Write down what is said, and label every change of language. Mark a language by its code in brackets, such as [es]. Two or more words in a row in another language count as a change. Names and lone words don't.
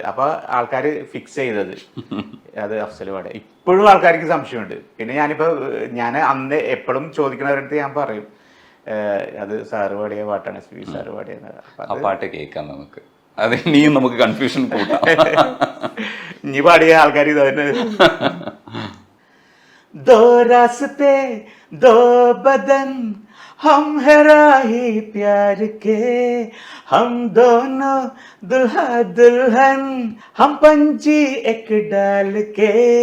[ml] അപ്പൊ ആൾക്കാർ ഫിക്സ് ചെയ്തത് അത് അഫ്സൽ പാടുക. ഇപ്പോഴും ആൾക്കാർക്ക് സംശയമുണ്ട്. പിന്നെ ഞാൻ അന്ന് എപ്പോഴും ചോദിക്കുന്നവരടുത്ത് ഞാൻ പറയും അത് സാറ് പാടിയ പാട്ടാണ്, SPB സാറ് പാടിയത്. ആ പാട്ട് കേൾക്കാം നമുക്ക്, അത് ഇനിയും നമുക്ക് കൺഫ്യൂഷൻ കൂട്ടാം. ഇനി പാടിയ ആൾക്കാർ ഇതന്നെ. [hi] दो रास्ते दो बदन हम है राही प्यार के, हम दोनों दुल्हा दुल्हन हम पंछी एक डाल के,